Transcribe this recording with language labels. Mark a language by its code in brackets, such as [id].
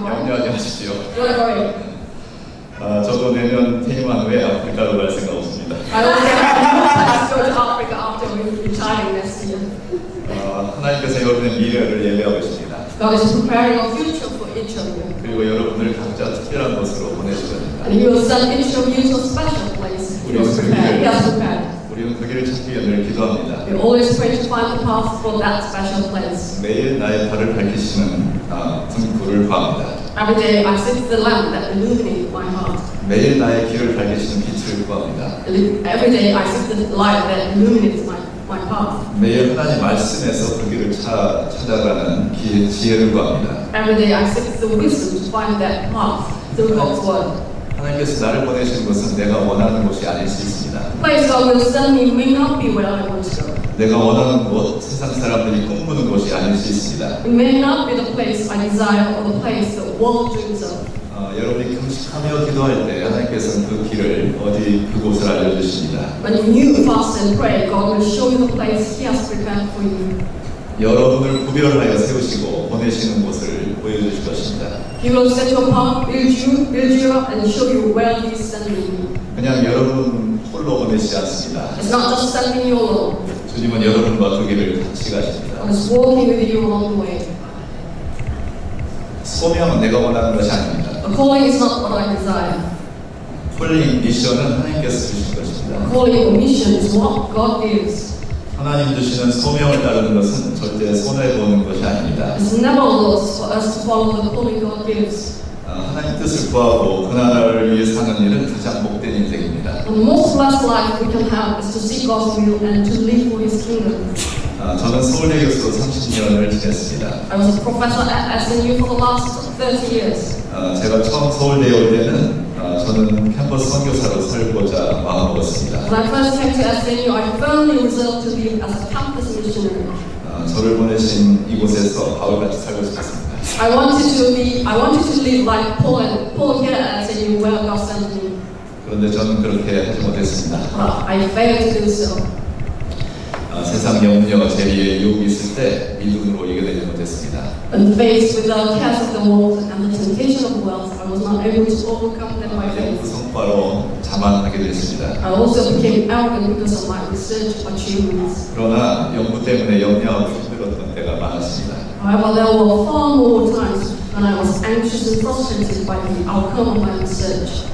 [ko] 염려하지 마십시오. [en] Don't worry. [ko] 저도 내년 퇴임한 후에 아프리카로 갈 생각 없습니다. [en] I don't have to go to Africa after retiring next year. [ko] 하나님께서 여러분의 미래를 예배하고 있습니다. [en] God is preparing a future for each of you. [ko] 그리고 여러분을 각자 특별한 곳으로 보내주십니다. [en] And He will send each of you to a special place. He has prepared. [ko] 우리는 그 길을 찾기 위해 늘 기도합니다. [en] We always pray to find the path for that special place. [ko] 매일 나의 발을 밝히시는 등불을 구합니다. [en] Every day I seek the lamp that illuminates my heart. [ko] 매일 나의 길을 밝히시는 빛을 구합니다. [en] Every day I seek the light that illuminates my path. [ko] 매일 하나님 말씀에서 그 길을 찾아가는 지혜를 구합니다. [en] Every day I seek the wisdom to find that path through God's word. [ko] 하나님께서 나를 보내신 것은 내가 원하는 곳이 아닐 수 있습니다. [en] The place God will send me may not be where I want to go. [ko] 내가 원하는 곳, 세상 사람들이 꿈꾸는 곳이 아닐 수 있습니다. [en] It may not be the place I desire or the place the world dreams of. [ko] 여러분이 금식하며 기도할 때 하나님께서는 그 길을 그곳을 알려주십니다. [en] When you fast and pray, God will show you the place He has prepared for you. [ko] 여러분을 구별하여 세우시고 보내시는 곳을 보여주실 것입니다. [en] He will set you apart, build you up, and show you where He is sending you. [ko] 그냥 여러분 홀로 보내시지 않습니다. [en] It's not just sending you alone. [ko] 주님은 여러분과 그 길을 같이 가십니다. [en] God is walking with you along the way. [ko] 소명은 내가 원하는 것이 아닙니다. [en] A calling is not what I desire. [ko] 콜링, 미션은 하나님께서 주신 것입니다. [en] A calling or mission is what God gives. [ko] 하나님 주시는 소명을 따르는 것은 절대 손해보는 것이 아닙니다. [en] It's never a loss for us to follow the calling God gives. [ko] 하나님 뜻을 구하고 그 나라를 위해 사는 일은 가장 복된 인생입니다. [en] The most blessed life we can have is to seek God's will and to live for His kingdom. [ko] 저는 서울대 교수로 30년을 지냈습니다. [en] I was a professor at SNU for the last 30 years. [ko] 제가 처음 서울대에 올 때는 저는 캠퍼스 선교사로 살고자 마음먹었습니다. [en] When I first came to SNU, I firmly resolved to live as a campus missionary. [ko] 저를 보내신 이곳에서 바울같이 살고 싶었습니다. [en] I wanted to live like Paul here at SNU, where God sent me. [ko] 그런데 저는 그렇게 하지 못했습니다. [en] But I failed to do so. [ko] 세상 염려, 재리에 유혹이 있을 때 믿음으로 이겨내지 못했습니다. [en] When faced with the cares of the world and the temptation of wealth, I was not able to overcome them by faith. [ko] 그 성과로 자만하게 됐습니다. [en] I also became arrogant because of my research achievements. [ko] 그러나 연구 때문에 염려하고 힘들었던 때가 많았습니다. [en] However, there were far more times when I was anxious and frustrated by the outcome of my research.